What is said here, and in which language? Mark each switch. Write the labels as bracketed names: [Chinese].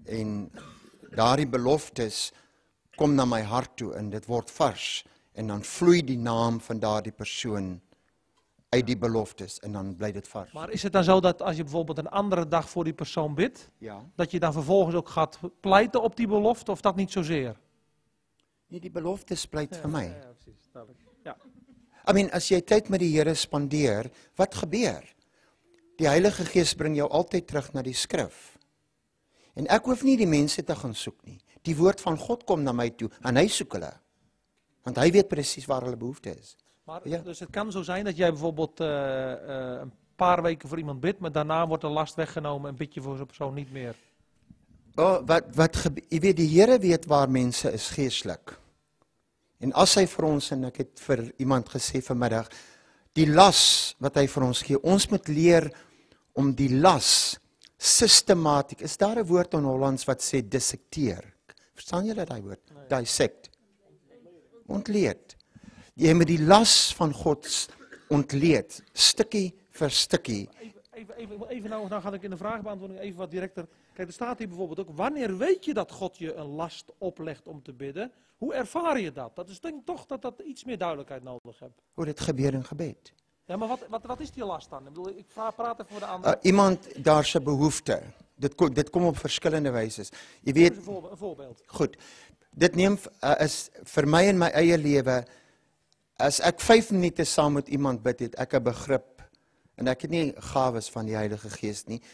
[Afrikaans] En daardie beloftes kom na my hart toe en dit word vars. En dan vloei die naam van daardie persoon uit die beloftes en dan bly dit vars. [Dutch] Maar is het dan zo dat als je bijvoorbeeld een andere dag voor die persoon bidt, Ja. dat je dan vervolgens ook gaat pleiten op die belofte of dat niet zozeer? [Afrikaans] Nee, die beloftes pleit vir my. [Dutch] Ja, precies, duidelijk. Ja. [English] I mean, [Afrikaans] as jy tyd met die Here spandeer, wat gebeur? Die Heilige Gees bring jou altyd terug na die skrif. En ek hoef nie die mense te gaan soek nie. Die woord van God kom na my toe en hy soek hulle. Want hy weet presies waar hulle behoefte is. Maar Ja. [Dutch] dus het kan zo zijn dat jij bijvoorbeeld een paar weken voor iemand bidt, maar daarna wordt de last weggenomen en bid je voor zo'n persoon niet meer. [Afrikaans] Oh, jy weet, die Here weet waar mense is geestelik. En as hy vir ons, en ek het vir iemand gesê vanmiddag, die las wat hy vir ons gee, ons moet leer om die las systematiek, is daar 'n woord in Hollands wat sê dissekteer? Verstaan julle daai woord? Nee. Dissect. Ontleed. Jy moet die las van God ontleed, stukkie vir stukkie. [Dutch] even nou ga ik in de vraagbeantwoording even wat directer. Kijk, er staat hier bijvoorbeeld ook, wanneer weet je dat God je een last oplegt om te bidden? Hoe ervaar je dat? Dat is denk ik toch dat iets meer duidelijkheid nodig hebt. [Afrikaans] Hoe dit gebeur in gebed. Ja, maar wat is die last dan? [Dutch] Ik bedoel, ik praat even voor de ander. [Afrikaans] Iemand daar se behoefte. Dit kom op verskillende wyse. Jy weet, Een voorbeeld. goed. Dit neem is vir my in my eie lewe, as ek 5 minute saam met iemand bid, het ek 'n begrip. En ek het nie gawes van die Heilige Gees nie.